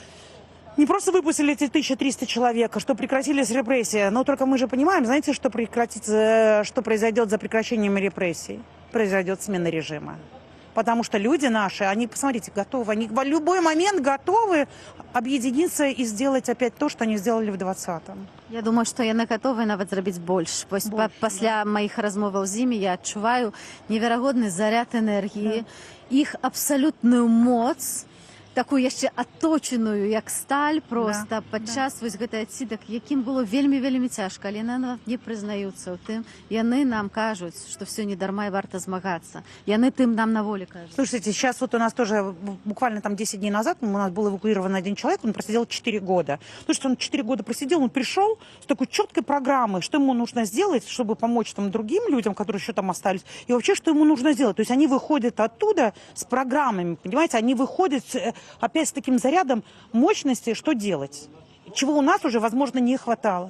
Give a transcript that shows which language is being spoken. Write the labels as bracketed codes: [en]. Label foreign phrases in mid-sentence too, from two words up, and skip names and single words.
[ru] Не просто выпустили эти 1300 человек, что прекратились репрессии, но только мы же понимаем, знаете, что произойдет за прекращением репрессий? Произойдет смена режима. Потому что люди наши, они, посмотрите, готовы, они в любой момент готовы объединиться и сделать опять то, что они сделали в 20-м. [be] Я думаю, што яны гатовыя нават зрабіць больш. Пасля маіх размоваў з імі я адчуваю неверагодны заряд энергіі, іх абсалютную моц, такую яшчэ аточаную, як сталь проста падчас вось гэтай адсідак, якім было вельмі цяжка, але яны не прызнаюцца ў тым. Яны нам кажуць, што все не дарма і варта змагацца. Яны тым нам на волі кажуць. [ru] Слушайте, сейчас вот у нас тоже буквально там 10 дней назад у нас был эвакуирован один человек, он просидел 4 года. Ну что он 4 года просидел, он пришел с такой четкой программой, что ему нужно сделать, чтобы помочь там другим людям, которые еще там остались, и вообще, что ему нужно сделать. То есть они выходят оттуда с программами, понимаете, они выходят опять с таким зарядом мощности, что делать, чего у нас уже, возможно, не хватало.